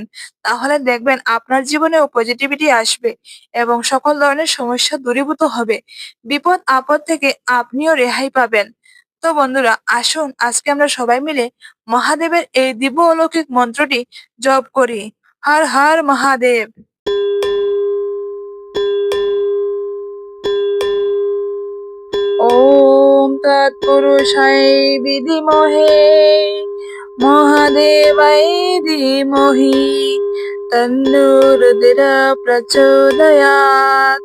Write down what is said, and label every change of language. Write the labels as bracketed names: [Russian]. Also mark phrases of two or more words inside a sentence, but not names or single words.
[Bangla] তাহলে দেখবেন আপনার জীবনেও পজিটিভিটি আসবে এবং সকল ধরনের সমস্যা দূরীভূত হবে। বিপদ আপদ থেকে আপনিও রেহাই পাবেন। তো বন্ধুরা, আসুন আজকে আমরা সবাই মিলে মহাদেবের এই দিব্য অলৌকিক মন্ত্রটি জপ করি। হর হর মহাদেব। [Sanskrit] ॐ तत्पुरुषाय विद्महे महादेवाय धीमहि तन्नो रुद्रः प्रचोदयात्।